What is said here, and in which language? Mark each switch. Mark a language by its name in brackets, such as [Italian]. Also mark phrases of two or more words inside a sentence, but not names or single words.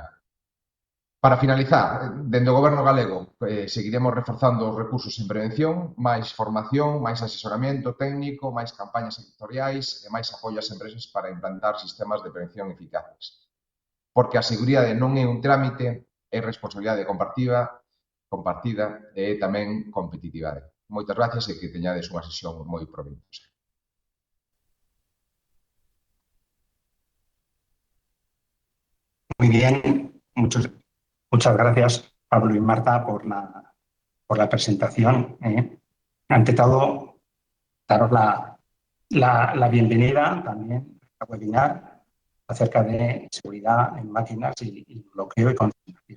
[Galician] Para finalizar, dende o Goberno galego, seguiremos reforzando os recursos en prevención, máis formación, máis asesoramento técnico, máis campañas sectoriais e máis apoio ás empresas para implantar sistemas de prevención eficaces. Porque a seguridade non é un trámite, é responsabilidade compartida e tamén competitividade. Moitas gracias e que teñades unha sesión moi proveitosa. [Spanish] Muy bien, muchas gracias, Pablo y Marta, por la presentación. Ante todo, daros la bienvenida también a webinar acerca de seguridad en máquinas y bloqueo y consignación.